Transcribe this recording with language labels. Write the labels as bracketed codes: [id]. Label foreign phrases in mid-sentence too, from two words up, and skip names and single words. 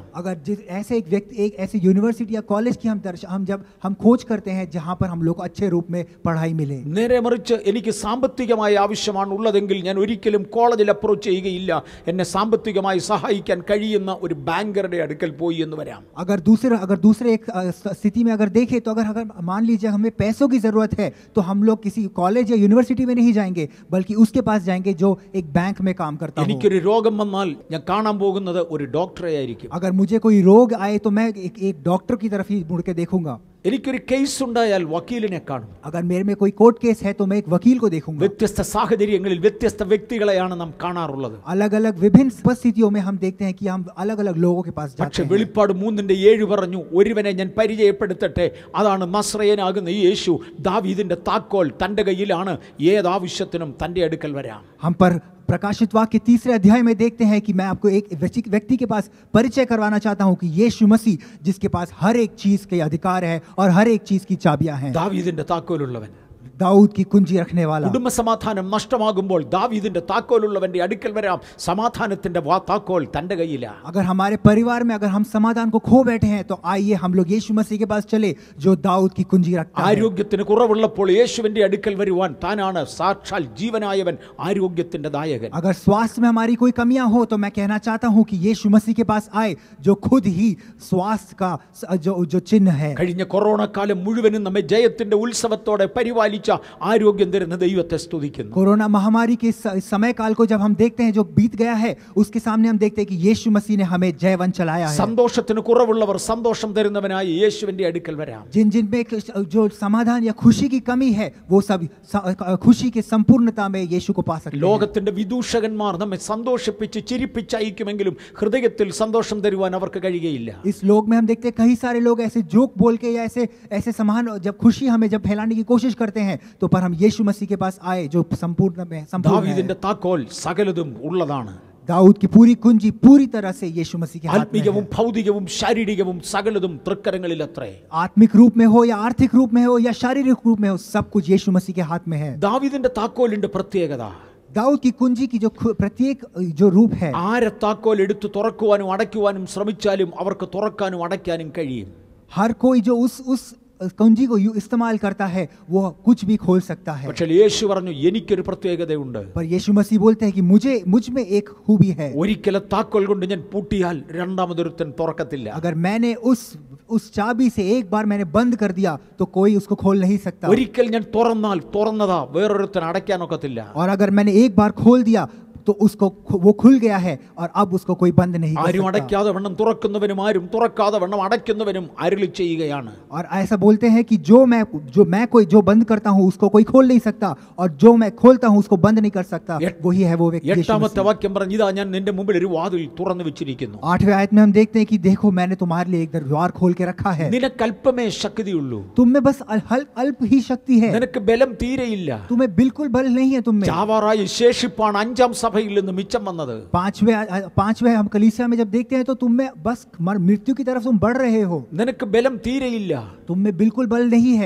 [hi] अगर ऐसे एक व्यक्ति एक ऐसे यूनिवर्सिटी या कॉलेज की जब हम खोज करते हैं जहां पर हम लोग को अच्छे रूप में पढ़ाई मिले। [ml] നേരെ മറിച്ച് എനിക്ക് സാമ്പത്തികമായ ആവശ്യമാണ് ഉള്ളതെങ്കിൽ ഞാൻ ഒരിക്കലും കോളേജിൽ അപ്രോച്ച് ചെയ്യുകയില്ല, എന്നെ സാമ്പത്തികമായി സഹായിക്കാൻ കഴിയുന്ന ഒരു ബാങ്കറുടെ അടുക്കൽ പോയി എന്ന് വരാം. [hi] अगर दूसरे एक स्थिति में अगर देखें तो अगर मान लीजिए हमें पैसों की जरूरत है तो हम लोग किसी कॉलेज या यूनिवर्सिटी में नहीं जाएंगे बल्कि उसके पास जाएंगे जो एक बैंक में काम करता हो। [ml] എനിക്കൊരു രോഗം വന്നാൽ ഞാൻ കാണാൻ പോകുന്നത് ഒരു ഡോക്ടറെ ആയിരിക്കും. [hi] अगर मुझे कोई रोग आए तो मैं एक डॉक्टर की तरफ ही मुड़ के देखूंगा. [ml] എനിക്കൊരു കേസ് ഉണ്ടായാൽ വക്കീലിനെ കാണും. [hi] अगर मेरे में कोई कोर्ट केस है तो मैं एक वकील को देखूंगा. [ml] വ്യത്യസ്ത സാഹചര്യങ്ങളിൽ വ്യത്യസ്ത വ്യക്തികളെയാണ് നാം കാണാറുള്ളത്. [hi] अलग अलग विभिन्न परिस्थितियों में हम देखते हैं कि हम अलग अलग लोगों के पास जाते [ml] പക്ഷെ [hi] हैं. [ml] വെളിപ്പാട് 3:7 പറഞ്ഞു, ഒരുവനെ ഞാൻ പരിചയപ്പെടുത്തട്ടെ, അതാണ് നസ്രയനാകുന്ന യേശു. ദാവീദിന്റെ താക്കോൽ തന്റെ കയ്യിലാണ്, ഏതാവശ്യത്തിനും തന്റെ അടുക്കൽ വരാം. [hi] हम पर प्रकाशित वाक्य 3 अध्याय में देखते हैं कि मैं आपको एक व्यक्ति के पास परिचय करवाना चाहता हूं कि यीशु मसीह जिसके पास हर एक चीज के अधिकार है और हर एक चीज की चाबियां हैं. [ml] ദാവീദിന്റെ താക്കോലുള്ളവൻ, [hi] दाऊद की कुंजी रखने वाला. [ml] കുടുംബ സമാധാനം നഷ്ടമാകുമ്പോൾ ദാവീദിന്റെ താക്കോലുള്ളവന്റെ അടുക്കൽ വരാം. സമാധാനത്തിന്റെ താക്കോൽ തന്റെ കയ്യിലാണ്. [hi] अगर हमारे परिवार में अगर हम समाधान को खो बैठे हैं तो आइए हम लोग यीशु मसीह के पास चले जो दाऊद की कुंजी रखता है. [ml] ആരോഗ്യത്തിന് കുറവുള്ളപ്പോൾ യേശുവിന്റെ അടുക്കൽ വരുവാൻ താനാണ് സാക്ഷാൽ ജീവനായവൻ, ആരോഗ്യത്തിന്റെ ദായകൻ. [hi] अगर स्वास्थ्य में हमारी कोई कमियां हो तो मैं कहना चाहता हूं कि यीशु मसीह के पास आए जो खुद ही स्वास्थ्य का जो चिन्ह है. [ml] കഴിഞ്ഞ കൊറോണ കാലം മുഴുവനും നമ്മെ ജയത്തിന്റെ ഉത്സവത്തോടെ പരിപാലിച്ച ആരോഗ്യം തരുന്ന ദൈവത്തെ സ്തുതിക്കുന്നു. [hi] कोरोना महामारी के समय काल को जब हम देखते हैं जो बीत गया है उसके सामने हम देखते हैं कि यीशु मसीह ने हमें जयवन चलाया है. [ml] സന്തോഷത്തിന് കുറവുള്ളവർ സന്തോഷം തരുന്നവനായി യേശുവിന്റെ അടുക്കൽ വരാം. [hi] जिन में जो समाधान या खुशी की कमी है वो सब खुशी की संपूर्णता में यीशु को पा सकते हैं. [ml] ലോകത്തിന്റെ വിദൂഷകന്മാർ നമ്മെ സന്തോഷിപ്പിച്ച് ചിരിപ്പിച്ചയക്കുമെങ്കിലും ഹൃദയത്തിൽ സന്തോഷം തരുവാൻ അവർക്ക് കഴിയുകയില്ല. [hi] इस लोक में हम देखते हैं कई सारे लोग ऐसे जोक बोल के या ऐसे समान जब खुशी हमें जब फैलाने की कोशिश करते हैं तो पर हम यीशु मसीह के पास आए जो संपूर्ण है. [ml] ദാവീദിന്റെ താക്കോൽ സകലതും ഉള്ളതാണ്. [hi] दाऊद की पूरी कुंजी पूरी तरह से यीशु मसीह के हाथ में है. [ml] ആത്മീകവും ഭൗതികവും ശാരീരികവും സകലതും തൃക്കരങ്ങളിൽ അത്രേ. [hi] आत्मिक रूप में हो या आर्थिक रूप में हो या शारीरिक रूप में हो सब कुछ यीशु मसीह के हाथ में है. [ml] ദാവീദിന്റെ താക്കോലിന്റെ പ്രത്യേകത, [hi] दाऊद की कुंजी की जो प्रत्येक जो रूप है, [ml] ആരെ താക്കോൽ എടുത്ത് തുറക്കുവാനും അടയ്ക്കുവാനും ശ്രമിച്ചാലും അവർക്ക് തുറക്കാനും അടയ്ക്കാനും കഴിയും. [hi] हर कोई जो उस कुंजी को इस्तेमाल करता है वो कुछ भी खोल सकता है. [ml] പക്ഷേ യേശു പറഞ്ഞു, എനിക്കൊരു പ്രത്യേകതയുണ്ട്. [hi] पर यीशु मसीह बोलते हैं कि मुझ में एक खूबी है. [ml] ഒരിക്കലും താക്കോൽ കൊണ്ട് ഞാൻ പൂട്ടിയാൽ രണ്ടാമതൊരുത്തൻ തുറക്കത്തില്ല. [hi] अगर मैंने उस चाबी से एक बार मैंने बंद कर दिया तो कोई उसको खोल नहीं सकता. [ml] ഒരിക്കൽ ഞാൻ തുറന്നാൽ തുറന്നതാ വേറൊരുത്തൻ അടയ്ക്കാനൊക്കത്തില്ല. [hi] और अगर मैंने एक बार खोल दिया तो उसको वो खुल गया है और अब उसको कोई बंद नहीं कर [ml] ആരും [hi] सकता. [ml] അടയ്ക്കാതെ വണ്ണം തുറക്കുന്നവനും ആരും തുറക്കാതെ വണ്ണം അടയ്ക്കുന്നവനും അരുളി ചെയ്യുകയാണ്. [hi] और ऐसा बोलते हैं कि जो बंद करता हूं उसको कोई खोल नहीं सकता और जो मैं खोलता हूं उसको बंद नहीं कर सकता. वही है वो व्यक्ति. [ml] 8ാമത്തെ വാക്യം പറഞ്ഞു, ഇതാ ഞാൻ നിന്റെ മുമ്പിൽ ഒരു വാതിൽ തുറന്നു വെച്ചിരിക്കുന്നു. [hi] 8वें आयत में हम देखते हैं कि देखो मैंने तुम्हारे लिए एक द्वार खोल के रखा है. [ml] നിനക്ക് അല്പമേ ശക്തിയുള്ളൂ, [hi] तुम में बस अल्प ही शक्ति है. [ml] നിനക്ക് ബലം തീരെയില്ല. [hi] तुम्हें बिल्कुल बल नहीं है. तुम में [ml] ചാവാറായി ശേഷിപ്പാണ് 5ാം സഭയിൽ നിന്ന് മിച്ചം വന്നത്. [hi] पांचवें हम कलीसिया में जब देखते हैं तो तुम में बस मृत्यु की तरफ तुम बढ़ रहे हो. [ml] നിനക്ക് ബലം തീരെയില്ല, [hi] तुम में बिल्कुल बल नहीं है.